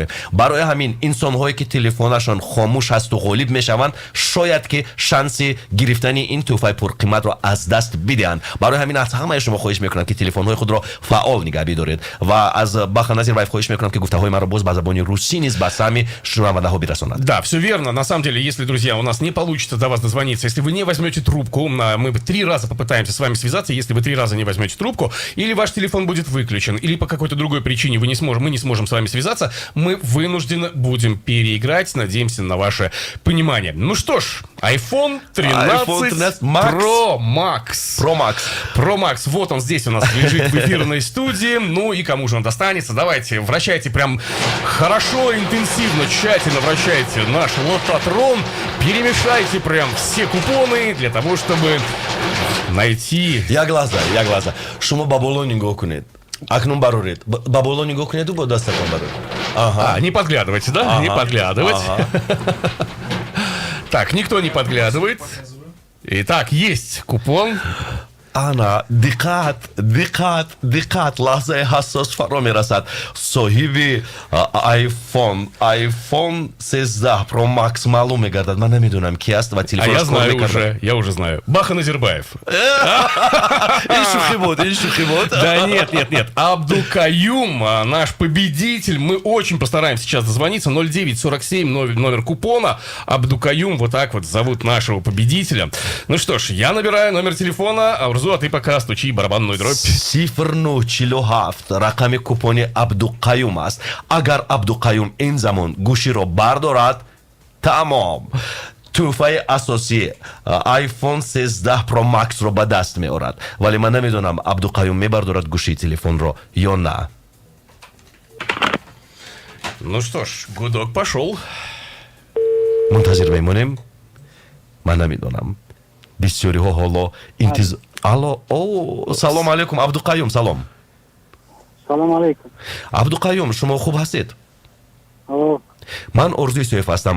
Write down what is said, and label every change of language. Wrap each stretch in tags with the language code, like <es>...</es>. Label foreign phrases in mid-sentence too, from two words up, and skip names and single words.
<tg>барои ҳамин инсонҳое ки телефонашон хомӯш ҳасту ғолиб мешаванд, шояд ки шанси гирифтани ин тӯҳфаи пурқиматро аз даст бидиҳанд. барои ҳамин аз ҳамаи шумо хоҳиш мекунам ки телефонҳои худро фаъол нигаҳ бидоред ва аз Бахан Назирбаев хоҳиш мекунам ки гуфтаҳои маро боз ба забони русӣ низ ба сами шунавандаҳо бирасонад.</tg> <ru>Да, все верно. На самом деле, если, друзья, у нас не получится до вас дозвониться, если вы не возьмете трубку, мы 3 раза попытаемся с вами связаться, если вы 3 раза не возьмете трубку, или ваш телефон будет выключен, или по какой-то другой причине мы не сможем с вами связаться, мы вынуждены будем переиграть. Надеемся на ваше понимание. Ну что ж, iPhone 13 Pro Max. Вот он здесь у нас лежит в эфирной студии. Ну и кому же он достанется? Давайте, вращайте прям хорошо, интенсивно, тщательно вращайте наш лототрон. Перемешайте прям все купоны для того, чтобы найти... Я глаза.</ru> <tg>Шумо ба боло нигоҳ кунед. Акнун бароред. Ба боло нигоҳ кунеду бо дастатон бароред.</tg> <ru>Ага. Не подглядывайте, да? Ага. Не подглядывать. Ага. Так, никто не подглядывает. Итак, есть купон.</ru> <tg>ана диққат лаҳзаи ҳассос фаро мерасад. соҳиби iPhone 13 Pro Max маълум мегардад. ман намедонам ки аст ва телефонаш кор мекардад.</tg> <ru>Я уже знаю. Бахан Назирбаев.</ru> <tg>ин шухи буд.</tg> <ru>Да нет. Абдукаюм, наш победитель. Мы очень постараемся сейчас дозвониться. 0947 номер купона. Абдукаюм, вот так вот зовут нашего победителя. Ну что ж, я набираю номер телефона. Урзу, а ты пока стучи барабанную дробь.</ru> <tg>0947 рақами купони Абдукаюм аст. агар Абдукаюм ин замон гӯширо бардорад, тамом тӯҳфаи асосӣ iPhone 13 Pro Max-ро ба даст меорад. вале ман намедонам Абдукаюм мебардорад гӯшии телефонро ё на.</tg> <ru>Ну что ж, гудок пошел.</ru> <tg>мунтазир мемонем. ман намедонам. бисёриҳо ҳоло интизор... алло, салом алейкум Абдукаюм. Салом алейкум. Абдукаюм, шумо хуб ҳастед? ман Орзуи Соев ҳастам.</tg>